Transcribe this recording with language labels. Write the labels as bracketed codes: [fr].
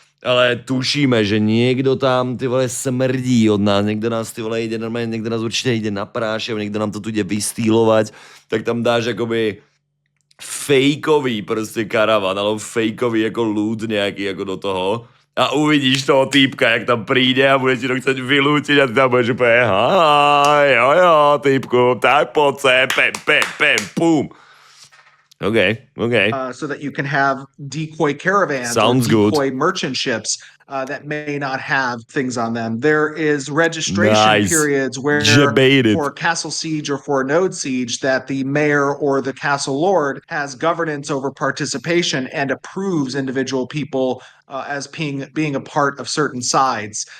[sk] Ale tušíme, že niekto tam, ty vole, smrdí od nás, niekto nás, ty vole, ide normálne, niekto nás určite ide na prášev, niekto nám to tu ide vystýlovať, tak tam dáš akoby fejkový proste karavan, alebo fejkový ako ľud nejaký ako do toho. [cs] a uvidíš toho týpka, jak tam přijde a bude ti to chcet vylutit a ty tam budeš úplně jo, týpku, tak pojď se, pem, pum. [en] Okay. So that you can have decoy caravans Sounds or decoy good. merchant ships that may not have things on them. There is registration periods where Debated. for a castle siege or for a node siege that the mayor or the castle lord has governance over participation and approves individual people as being a part of certain sides.